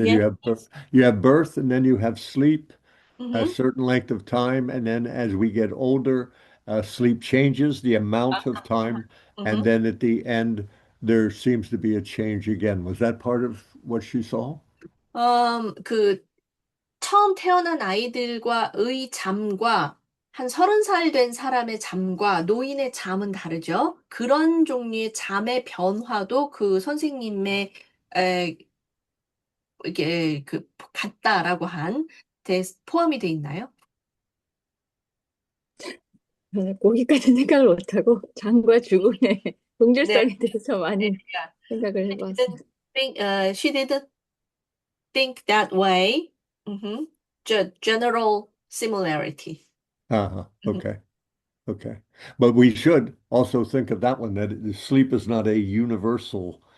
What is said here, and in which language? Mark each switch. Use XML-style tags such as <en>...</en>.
<en>Again? you have birth and then you have sleep a Mhm. certain length of time, and then as we get older, sleep changes the amount of time, and Mhm. then at the end there seems to be a change again. Was that part of what she saw?</en> <ko>그 처음 태어난 아이들과의 잠과 한 30살 된 사람의 잠과 노인의 잠은 다르죠. 그런 종류의 잠의 변화도 그 선생님의 에, 이게 같다라고 한 포함이 돼 있나요? 저는 거기까지 생각을 못하고 잠과 죽음의 네. 동질성에 대해서 많이</ko> <en>Yeah.</en> <ko>생각을 해봤어요.</ko> <en>She didn't think that way. Mhm. General similarity. Uh-huh. Okay. Okay. But we should also think of that one, that sleep is not a universal</en>